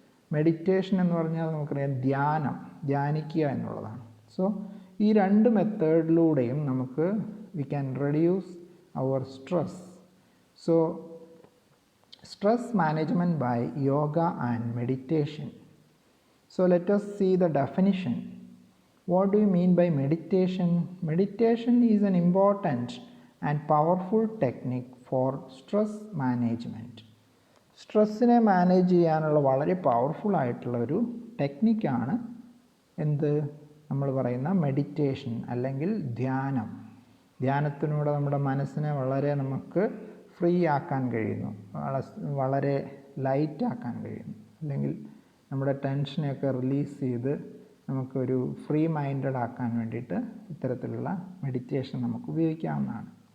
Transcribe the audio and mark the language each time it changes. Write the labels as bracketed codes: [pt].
[ml] Meditation എന്ന് പറഞ്ഞാൽ നമുക്കറിയാം ധ്യാനിക്കുക എന്നുള്ളതാണ്. സോ ഈ 2 മെത്തേഡിലൂടെയും നമുക്ക് [en] We can reduce our stress. So stress management by yoga and meditation. So let us see the definition. What do you mean by meditation? Meditation is an important and powerful technique for stress management. [ml] സ്ട്രെസ്സിനെ manage ചെയ്യാനുള്ള വളരെ powerful ആയിട്ടുള്ള ഒരു ടെക്നിക്കാണ് എന്ത് നമ്മൾ പറയുന്ന meditation അല്ലെങ്കിൽ ധ്യാനം. ധ്യാനത്തിലൂടെ നമ്മുടെ മനസ്സിനെ വളരെ നമുക്ക് ഫ്രീ ആക്കാൻ കഴിയുന്നു, വളരെ ലൈറ്റ് ആക്കാൻ കഴിയുന്നു, അല്ലെങ്കിൽ നമ്മുടെ ടെൻഷനെയൊക്കെ റിലീസ് ചെയ്ത് നമുക്കൊരു ഫ്രീ മൈൻഡഡ് ആക്കാൻ വേണ്ടിയിട്ട് ഇത്തരത്തിലുള്ള മെഡിറ്റേഷൻ നമുക്ക് ഉപയോഗിക്കാവുന്നതാണ്.